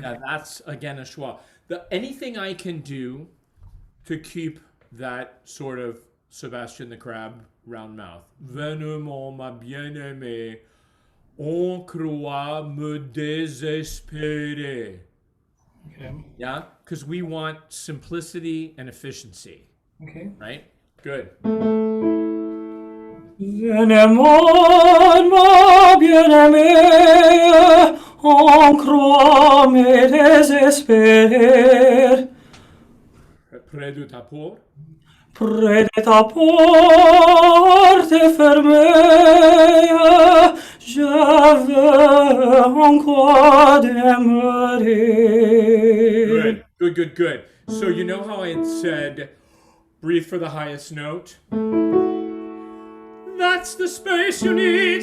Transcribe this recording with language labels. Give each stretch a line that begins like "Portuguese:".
English: Yeah, that's again a schwa. Anything I can do to keep that sort of Sebastian the Crab round mouth.
French: Venement, ma bien-aimée. On croit me désespérer.
English: Okay. Yeah, because we want simplicity and efficiency, Okay. right? Good.
French: Venement, ma bien-aimée, on croit me désespérer. Près de ta porte. Près de ta porte fermée, je veux encore demeurer.
English: Good. So you know how I had said, breathe for the highest note? That's the space you need.